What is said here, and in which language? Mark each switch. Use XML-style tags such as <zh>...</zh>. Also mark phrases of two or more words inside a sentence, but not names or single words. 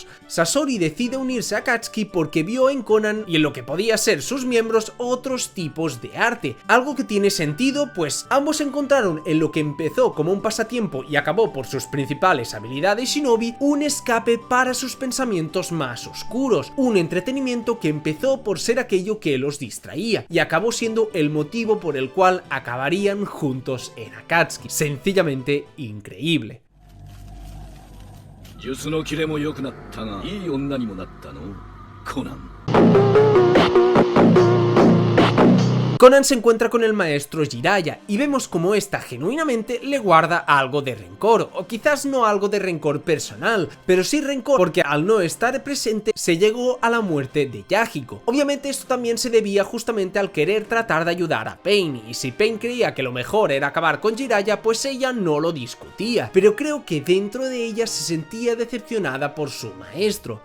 <es>Sasori decide unirse a Akatsuki porque vio en Conan y en lo que podía ser sus miembros otros tipos de arte, algo que tiene sentido pues ambos encontraron en lo que empezó como un pasatiempo y acabó por sus principales habilidades shinobi un escape para sus pensamientos más oscuros, un entretenimiento que empezó por ser aquello que los distraía y acabó siendo el motivo por el cual acabarían juntos en Akatsuki. Sencillamente increíble.</es> <ja>術のキレも良くなったがいい女にもなったのコナン</ja> <es>Conan se encuentra con el maestro Jiraiya y vemos como ésta genuinamente le guarda algo de rencor, o quizás no algo de rencor personal, pero sí rencor porque al no estar presente se llegó a la muerte de Yahiko. Obviamente esto también se debía justamente al querer tratar de ayudar a Pain, y si Pain creía que lo mejor era acabar con Jiraiya, pues ella no lo discutía, pero creo que dentro de ella se sentía decepcionada por su maestro.</es>